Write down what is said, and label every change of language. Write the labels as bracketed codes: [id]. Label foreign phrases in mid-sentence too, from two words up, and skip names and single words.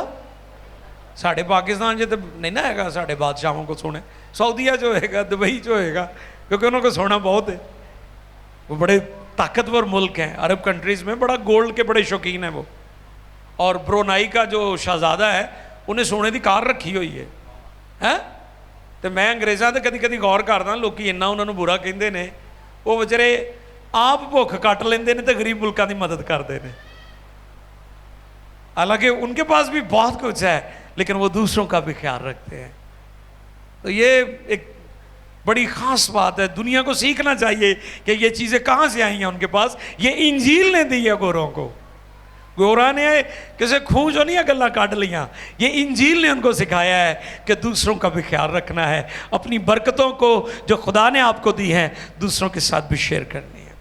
[ur] ساڑھے پاکستان جو نہیں نہ ہے گا ساڑھے بادشاہوں کو سونے, سعودیہ جو ہے گا, دبئی جو ہے گا, کیونکہ انہوں کو سونا بہت ہے, وہ بڑے طاقتور ملک ہیں. [en] Arab countries [ur] میں بڑا گولڈ کے بڑے شوقین ہیں وہ. اور برونائی کا جو شہزادہ ہے انہیں سونے دی کار رکھی ہوئی ہے. [pa] تو میں انگریزاں تے کدی کدی غور کردا, لوکی انہاں انہوں برا کہندے نے, وہ بچارے آپ بھوک کٹ لیندے نے تے غریب ملکاں دی مدد کردے نے. [ur] حالانکہ ان کے پاس بھی بہت کچھ ہے لیکن وہ دوسروں کا بھی خیال رکھتے ہیں. تو یہ ایک بڑی خاص بات ہے, دنیا کو سیکھنا چاہیے کہ یہ چیزیں کہاں سے آئی ہیں ان کے پاس. یہ انجیل نے دی ہے گوروں کو. [skr] گورا نے کسی کھوں جو نہیں گلا کاٹ لیاں, [ur] یہ انجیل نے ان کو سکھایا ہے کہ دوسروں کا بھی خیال رکھنا ہے, اپنی برکتوں کو جو خدا نے آپ کو دی ہیں دوسروں کے ساتھ بھی شیئر کرنی ہے.